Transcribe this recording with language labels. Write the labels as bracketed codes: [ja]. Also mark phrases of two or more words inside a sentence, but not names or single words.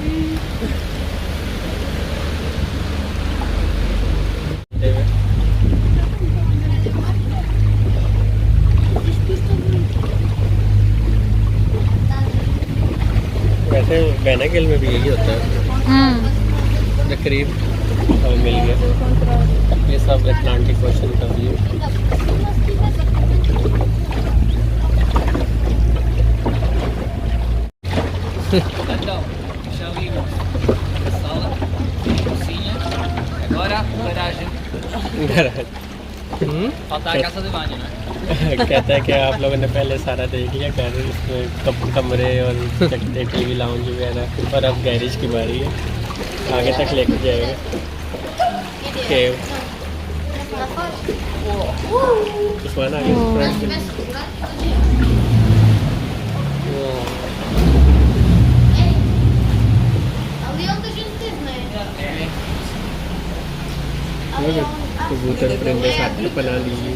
[hi] वैसे बेनागिल में भी यही होता है, करीब मिल गया। ये सब अटलांटिक ओशन का व्यू। [pt] Então, já vimos a sala, a cozinha, agora a garagem. Falta a casa de banho, não é? [hi] कहता है कि आप लोगों ने पहले सारा देख लिया घर, इसमें कमरे और [en] TV lounge [hi] वगैरह, और अब गैरेज की बारी है, आगे तक लेकर जाएगा। केव उस्मान आगे फ्रंट में। कबूतर परिंदे साथ में बना लीजिए।